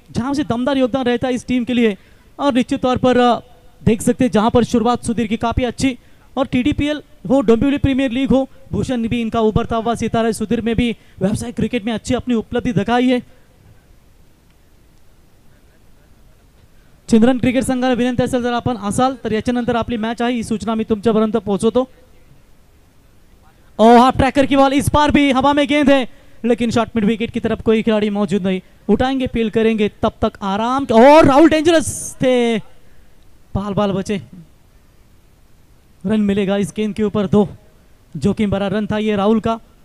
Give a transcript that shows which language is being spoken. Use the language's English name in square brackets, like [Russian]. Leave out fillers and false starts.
[Hindi] जहाँ से दमदार योगदान रहता है इस टीम के लिए। और निश्चित तौर पर देख सकते हैं जहाँ पर शुरुआत सुधीर की काफ़ी अच्छी, और TDPL हो, डोंबिवली प्रीमियर लीग हो, भूषण भी इनका उभरता हुआ सितारा है। सुधीर में भी व्यावसायिक क्रिकेट में अच्छी अपनी उपलब्धि दिखाई है। [Marathi] चिंद्रन क्रिकेट संघाला विनंती असेल जर आपण असाल तर याच्यानंतर आपली मॅच आहे ही सूचना मी तुमच्यापर्यंत पोहोचवतो। [Hindi] और हाफ ट्रैकर की बॉल, इस बार भी हवा में गेंद है लेकिन शॉर्ट मिड विकेट की तरफ कोई खिलाड़ी मौजूद नहीं। उठाएंगे, फील करेंगे, तब तक आराम। और राहुल डेंजरस थे, बाल बचे। रन मिलेगा इस गेंद के ऊपर, 2 जोखिम भरा रन था ये राहुल का।